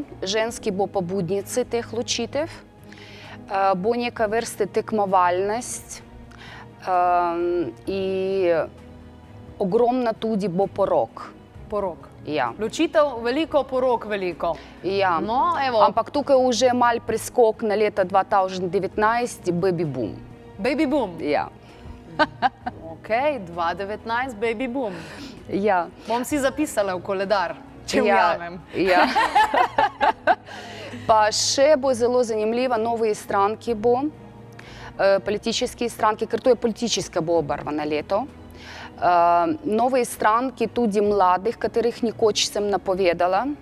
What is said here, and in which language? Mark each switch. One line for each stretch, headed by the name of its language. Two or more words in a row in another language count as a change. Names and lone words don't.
Slovenian: Ženski bo pobudnici teh ločitev. Bo neka vrste tekmovalnost. In ogromna tudi bo porok. Porok. Ja. Ločitev veliko, porok veliko. Ja. No, evo. Ampak tukaj už mal preskok na leta 2019,
English: baby boom. Baby boom?
Slovenian: Ja.
English: Ok, 2019, baby boom.
Slovenian: Ja. Bom si zapisala v koledar, če ujamem. Ja. Pa še bo zelo zanimljiva, nove stranke bo, politične stranke, ker to je politična bo obarvana leto. Nove stranke, tudi mladih, katerih nekoč sem napovedala.